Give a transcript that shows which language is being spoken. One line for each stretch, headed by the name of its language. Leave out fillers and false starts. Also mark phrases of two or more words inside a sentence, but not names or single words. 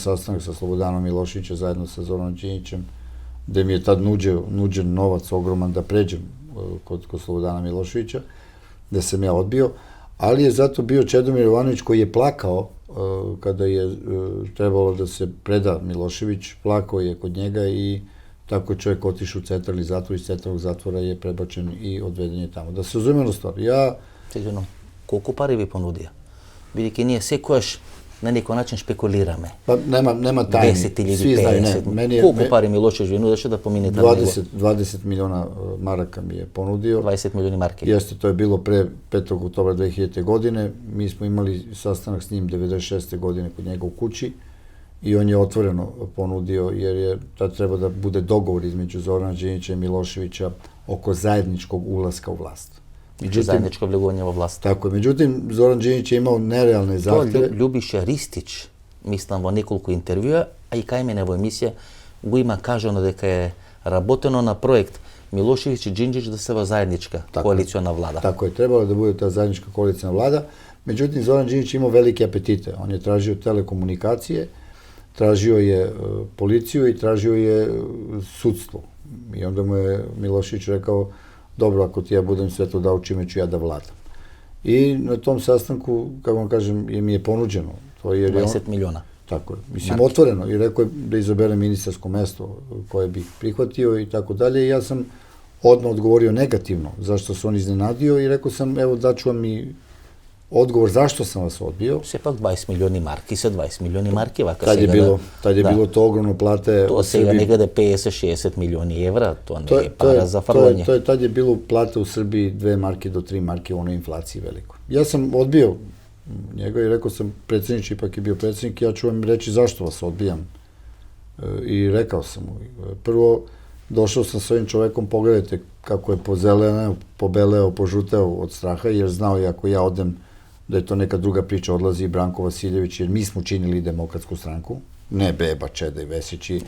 Serbian: sastanak sa Slobodanom Miloševićem zajedno sa Zoranom Đinđićem, gde mi je tad nuđen novac ogroman da pređem kod Slobodana Miloševića, gde sam ja odbio, ali je zato bio Čedomir Jovanović koji je plakao kada je trebalo da se preda Milošević, plakao je kod njega i tako je čovjek otišao u centralni zatvor, iz centralnog zatvora je prebačen i odveden je tamo. Da se uzmemo stvar, ja...
Macedonian: Сигурно, колку пари ви понудија? Бидејќи ние секојаш на некој начин шпекулираме.
Serbian: Pa nema tajni,
Macedonian: 10 или
Serbian: svi znaju, ne,
Macedonian: 50.
Serbian: meni je...
Macedonian: Колку пари Милошевиќ ви нудеше да поминете
Serbian: 20 miliona maraka mi je ponudio.
Macedonian: 20 милиони марки.
Serbian: Jeste, to je bilo pre 5. oktobra 2000. godine. Mi smo imali sastanak s njim 96. godine kod njega u kući i on je otvoreno ponudio, jer je tad treba da bude dogovor između Zorana Đinđića i Miloševića oko zajedničkog ulaska u vlast. Međutim, zajedničko
Macedonian: влегување во власт.
Serbian: Tako je. Međutim, Zoran Đinđić je imao nerealne zahteve.
Macedonian: Љубиша Ристич, мислам во неколку интервјуа, а и кај мене во емисија, го има кажано дека е работено на проект Милошевиć и Đinđić да се во заедничка коалициона влада.
Serbian: Tako je, trebalo da bude ta zajednička koaliciona vlada. Međutim, Zoran Đinđić imao velike apetite. On je tražio telekomunikacije, tražio je policiju i tražio je sudstvo. I onda mu je Milošević rekao, dobro, ako ti ja budem sve to dao, čime ću ja da vladam. I na tom sastanku, kako vam kažem, mi je ponuđeno. To je 20 miliona. Tako je. Mislim, otvoreno. I rekao je da izabere ministarsko mesto koje bih prihvatio i tako dalje. I ja sam odmah odgovorio negativno, zašto se on iznenadio i rekao sam, evo, daću vam i odgovor zašto sam vas odbio.
Macedonian: Сепак 20 милиони марки се 20 милиони марки, вака
Serbian: Tad
Macedonian: сега.
Serbian: je bilo to ogromno plate.
Macedonian: Тоа сега некаде 50-60 милиони евра, тоа не е пара за фрлање.
Serbian: Tad je bilo plate u Srbiji 2 marke do 3 marke u onoj inflaciji veliko. Ja sam odbio njega i rekao sam, predsjednič ipak je bio predsjednik, ja ću vam reći zašto vas odbijam. I rekao sam mu, prvo, došao sam s ovim čovekom, pogledajte kako je pozeleneo, pobeleo, požuteo od straha, jer znao i ako ja odem da je to neka druga priča, odlazi i Branko Vasiljević, jer mi smo činili Demokratsku stranku, ne Beba, Čeda i Vesić i